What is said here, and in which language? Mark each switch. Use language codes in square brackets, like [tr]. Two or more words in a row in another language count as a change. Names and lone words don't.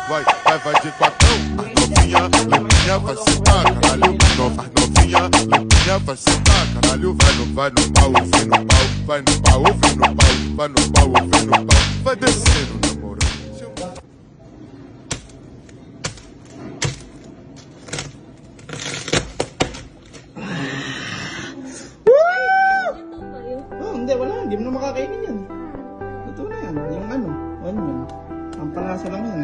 [pt] vai de quatão. Novinha, limpinha, vai sentar, caralho. Novinha, limpinha, vai sentar, caralho. Vai no pau, vem no pau. Vai no pau, vem no pau. Vai no pau, vem no pau. Vai descendo, namorado. [tl] Hindi, wala. Hindi mo na makakainin yan. Ito na yan. Yung ano, onion. Ang palasa lang yan.